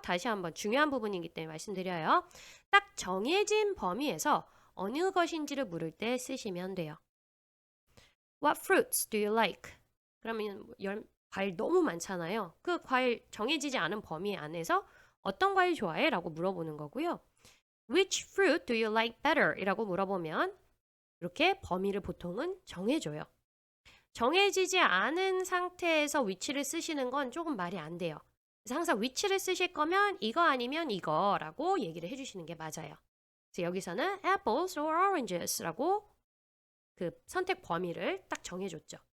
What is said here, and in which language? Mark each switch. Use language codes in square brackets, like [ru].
[ko] 다시 한번 중요한 부분이기 때문에 말씀드려요. 딱 정해진 범위에서 어느 것인지를 물을 때 쓰시면 돼요. [en] What fruits do you like? [ko] 그러면 과일 너무 많잖아요. 그 과일 정해지지 않은 범위 안에서 어떤 과일 좋아해? 라고 물어보는 거고요. [en] Which fruit do you like better? [ko] 이라고 물어보면 이렇게 범위를 보통은 정해줘요. 정해지지 않은 상태에서 위치를 쓰시는 건 조금 말이 안 돼요. 그래서 항상 위치를 쓰실 거면 이거 아니면 이거라고 얘기를 해주시는 게 맞아요. 그래서 여기서는 [en] apples or oranges [ko] 라고 그 선택 범위를 딱 정해줬죠.